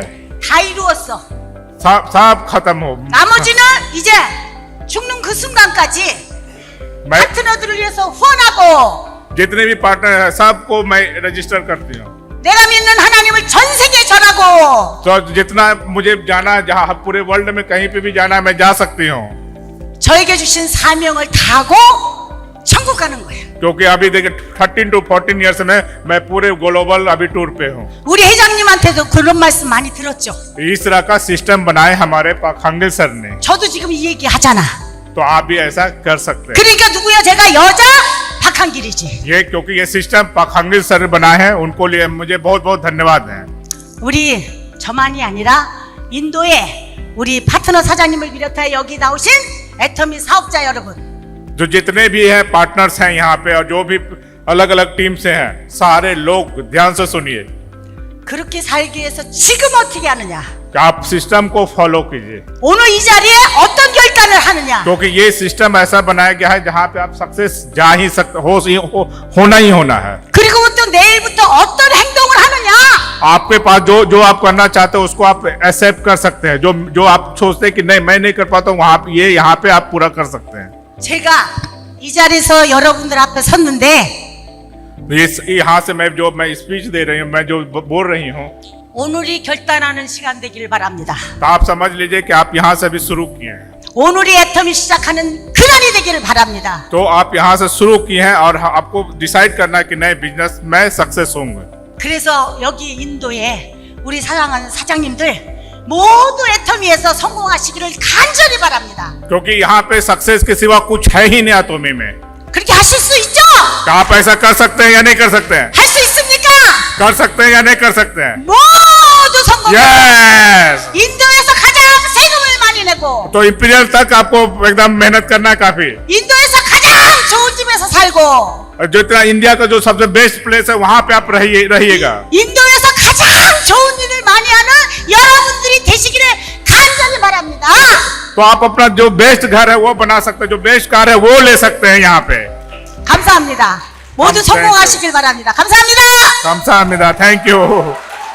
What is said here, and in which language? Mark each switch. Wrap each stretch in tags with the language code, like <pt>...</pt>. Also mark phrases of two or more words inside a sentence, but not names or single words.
<ko>다 이루었어.</ko> <hi>सब खत्म हो।</hi> <ko>나머지는 이제 죽는 그 순간까지</ko> <hi>मैं</hi> <ko>파트너들을 위해서 후원하고</ko> <hi>जितने भी पार्टनर है सबको मैं रजिस्टर करती हूँ।</hi> <ko>내가 믿는 하나님을 전 세계에 전하고</ko> <hi>तो जितना मुझे जाना है, जहाँ पूरे वर्ल्ड में कहीं पे भी जाना है मैं जा सकती हूँ,</hi> <ko>저에게 주신 사명을 다하고 천국 가는 거예요.</ko> <hi>क्योंकि अभी देखिए 13 to 14 ईयर्स में मैं पूरे ग्लोबल अभी टूर पे हूँ।</hi> <ko>우리 회장님한테도 그런 말씀 많이 들었죠.</ko> <hi>इस तरह का सिस्टम बनाए हमारे पाखंगिल सर ने,</hi> <ko>저도 지금 이 얘기 하잖아.</ko> <hi>तो आप भी ऐसा कर सकते हैं।</hi> <ko>그러니까 누구야? 제가 여자 박한길이지.</ko> <hi>ये क्योंकि ये सिस्टम पाखंगिल सर बनाए हैं, उनको लिए मुझे बहुत बहुत धन्यवाद है।</hi> <ko>우리 저만이 아니라 인도에 우리 파트너 사장님을 비롯해 여기 나오신 애터미 사업자 여러분,</ko> <hi>जो जितने भी हैं पार्टनर्स हैं यहाँ पे और जो भी अलग अलग टीम से हैं, सारे लोग ध्यान से सुनिए।</hi> <ko>그렇게 살기 위해서 지금 어떻게 하느냐?</ko> <hi>आप सिस्टम को फॉलो कीजिए,</hi> <ko>오늘 이 자리에 어떤 결단을 하느냐?</ko> <hi>क्योंकि ये सिस्टम ऐसा बनाया गया है जहाँ पे आप सक्सेस जा ही सकते होना ही होना है।</hi> <ko>그리고 또 내일부터 어떤 행동을 하느냐?</ko> <hi>आपके पास जो आप करना चाहते हो उसको आप एक्सेप्ट कर सकते हैं। जो आप सोचते हैं कि नहीं मैं नहीं कर पाता हूँ, वहाँ ये यहाँ पे आप पूरा कर सकते हैं।</hi> <ko>제가 이 자리에서 여러분들 앞에 섰는데</ko> <hi>यहाँ से मैं स्पीच दे रही हूँ, मैं जो बोल रही हूँ,</hi> <ko>오늘이 결단하는 시간 되기를 바랍니다.</ko> <hi>तो आप समझ लीजिए कि आप यहाँ से अभी शुरू किए हैं,</hi> <ko>오늘이 애터미 시작하는 그날이 되기를 바랍니다.</ko> <hi>तो आप यहाँ से शुरू किए हैं और आपको डिसाइड करना है कि नए बिजनेस में सक्सेस होंगे।</hi> <ko>그래서 여기 인도에 우리 사랑하는 사장님들 모두 애터미에서 성공하시기를 간절히 바랍니다.</ko> <hi>क्योंकि यहाँ पे सक्सेस के सिवा कुछ है ही नहीं अतोमी में।</hi> <ko>그렇게 하실 수 있죠?</ko> <hi>क्या आप ऐसा कर सकते हैं या नहीं कर सकते हैं?</hi> <ko>할 수 있습니까?</ko> <hi>कर सकते हैं या नहीं कर सकते हैं?</hi> <ko>모두 성공.</ko> <hi>यस।</hi> <ko>인도에서 가장 세금을 많이 내고</ko> <hi>तो इंपीरियल तक आपको एकदम मेहनत करना है काफी।</hi> <ko>인도에서 가장 좋은 집에서 살고</ko> <hi>और जो इतना इंडिया का जो सबसे</hi> <en>best place</en> <hi>है वहां पे आप रहिएगा।</hi> <ko>인도에서 가장 좋은 일을 많이 하는 여러분들이 되시기를 간절히 바랍니다.</ko> <hi>तो आप अपना जो बेस्ट घर है वो बना सकते हैं, जो</hi> <en>best car</en> <hi>है वो ले सकते हैं यहाँ पे।</hi> <ko>감사합니다. 모두 성공하시길 바랍니다. 감사합니다. 감사합니다.</ko> <en>thank you.</en>